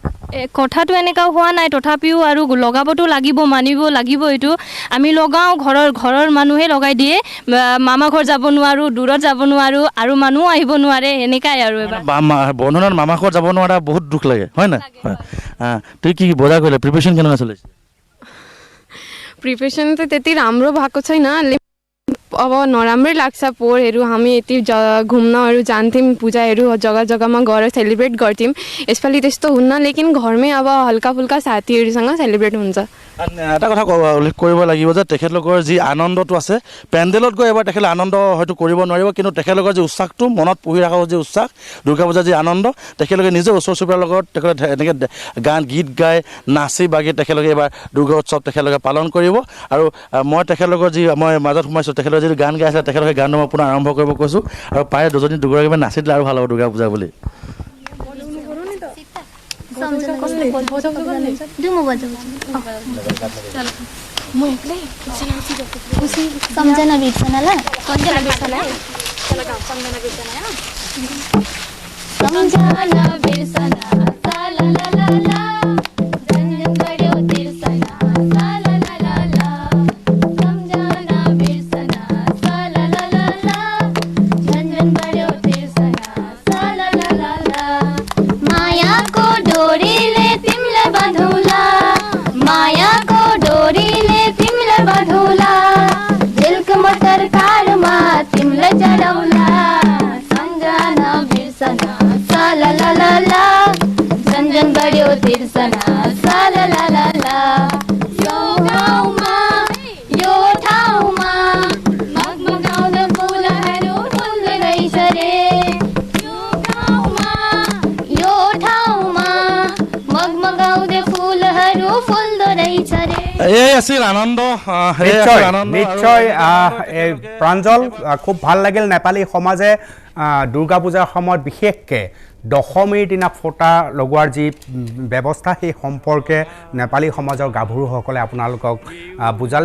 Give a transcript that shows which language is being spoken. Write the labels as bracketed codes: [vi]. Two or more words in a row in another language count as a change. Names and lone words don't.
[as] কথাটো এনেকুৱা হোৱা নাই, তথাপিও আৰু লগাবতো লাগিব, মানিব লাগিব। এইটো আমি লগাওঁ, ঘৰৰ মানুহে লগাই দিয়ে, মামা ঘৰ যাব নোৱাৰোঁ, দূৰত যাব নোৱাৰোঁ, আৰু মানুহ আহিব নোৱাৰে, এনেকুৱাই আৰু এবাৰ বন্ধনত মামা ঘৰত যাব নোৱাৰা বহুত দুখ লাগে, হয় নাই? তুই কি [ne] बजार गरिले प्रिपरेसन केनेকুৱা चलेछ? प्रिपरेसन त त्यति राम्रो भएको छैन, अब नराम्रै लाग्छ। पोहोरहरू हामी यति घुम्नहरू जान्थ्यौँ, पूजाहरू जग्गा जग्गामा गएर सेलिब्रेट गर्थ्यौँ। यसपालि त्यस्तो हुन्न, लेकिन घरमै अब हल्का फुल्का साथीहरूसँग सेलिब्रेट हुन्छ। [as] এটা কথা উল্লেখ কৰিব লাগিব যে তেখেতলোকৰ যি আনন্দটো আছে, পেণ্ডেলত গৈ এবাৰ তেখেতে আনন্দ হয়তো কৰিব নোৱাৰিব, কিন্তু তেখেতলোকৰ যি উৎসাহটো মনত পুহি ৰখাৰ যি উৎসাহ, দুৰ্গা পূজাৰ যি আনন্দ, তেখেতলোকে নিজে ওচৰ চুবুৰীয়াৰ লগত তেখেতে এনেকৈ গীত গাই নাচি বাগি তেখেতলোকে এইবাৰ দুৰ্গা উৎসৱ তেখেতলোকে পালন কৰিব। আৰু মই তেখেতলোকৰ মই মাজত সোমাইছোঁ, তেখেতলোকে যিটো গান গাই আছিলে তেখেতলোকে গানটো মই পুনৰ আৰম্ভ কৰিব কৈছোঁ, আৰু প্ৰায় দুগৰাকীমান নাচি দিলে আৰু ভাল হ'ব দুৰ্গা পূজা বুলি। [ne] सम्झना बिर्सनाला सम्झना बिर्सना सा ला ला ला ला रंजन बड्यो तिर्सना सा ला ला ला ला सम्झना बिर्सना सा ला ला ला ला रंजन बड्यो तिर्सना सा ला ला ला ला मायाको डोरीले तिमीलाई बाँधौला, मायाको डोरीले तिमीलाई बाँधौला, दिलको मटर कारमा तिमीलाई चढाउला, सम्झना बिर्सना सा ला ला ला ला रञ्जन बढ्यो तिर्सना सा ला ला ला ला यो गाउँमा यो ठाउँमा मगमगाउँदा फुलहरू फुल्दै रहेछ रे, यो गाउँमा यो ठाउँमा मगमगाउँदै फुलहरू फुल्दो रहेछ रे। [as] এই আছিল আনন্দ, নিশ্চয় প্ৰাঞ্জল, খুব ভাল লাগিল। নেপালী সমাজে দুৰ্গা পূজাৰ সময়ত বিশেষকৈ দশমীৰ দিনা ফটা লগোৱাৰ যি ব্যৱস্থা, সেই সম্পৰ্কে নেপালী সমাজৰ গাভৰুসকলে আপোনালোকক বুজালে।